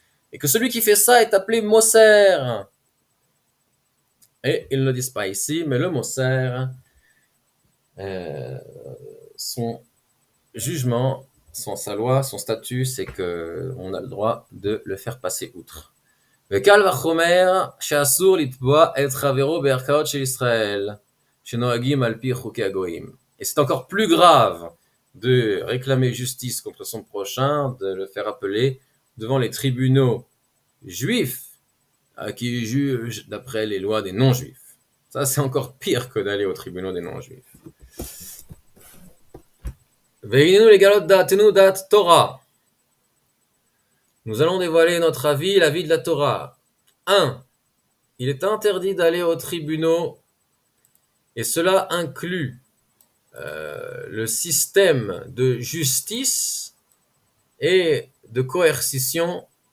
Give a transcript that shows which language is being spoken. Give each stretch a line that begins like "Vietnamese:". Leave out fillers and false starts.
French: Et que celui qui fait ça est appelé Moser. Et ils ne le disent pas ici, mais le Moser, son jugement, sa loi, son statut, c'est qu'on a le droit de le faire passer outre.
Hebrew: וקל וחומר שאסור לתבוע את חברו בערכאות של ישראל, שנוהגים על פי חוקי הגויים.
French: Et c'est encore plus grave de réclamer justice contre son prochain, de le faire appeler devant les tribunaux juifs qui jugent d'après les lois des non-juifs. Ça, c'est encore pire que d'aller aux tribunaux des non-juifs.
Hebrew: והננו לגלות דעתנו דעת תורה.
French: Nous allons dévoiler notre avis, l'avis de la Torah. 1. Il est interdit d'aller aux tribunaux, et cela inclut le système de justice et de coercition